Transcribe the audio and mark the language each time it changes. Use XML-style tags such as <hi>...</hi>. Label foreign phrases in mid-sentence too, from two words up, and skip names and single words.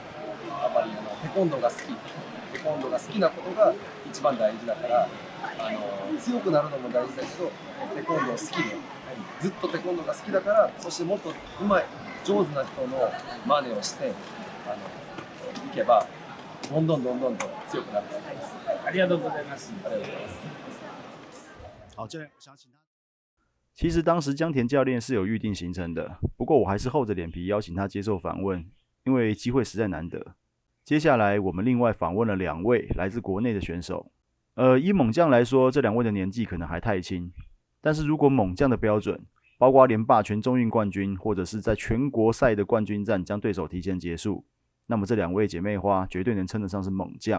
<ja>やっぱりテコンドーが好き。テコンドーが好きなことが一番大事だから、強くなるのも大事だけど、テコンドー好きで、ずっとテコンドーが好きだから、そしてもっと上手い、上手な人の真似をしていけば、どんどんと強くなると思います。ありがとうございます。ありがとうございます。</ja> <zh>好，教练，我想请他。其实当时江田教练是有预定行程的，不过我还是厚着脸皮邀请他接受访问，因为机会实在难得。接下来我们另外访问了2位来自国内的选手。以猛将来说，这2位的年纪可能还太轻，但是如果猛将的标准，包括连霸全中运冠军，或者是在全国赛的冠军战将对手提前结束，那么这2位姐妹花绝对能称得上是猛将。</zh>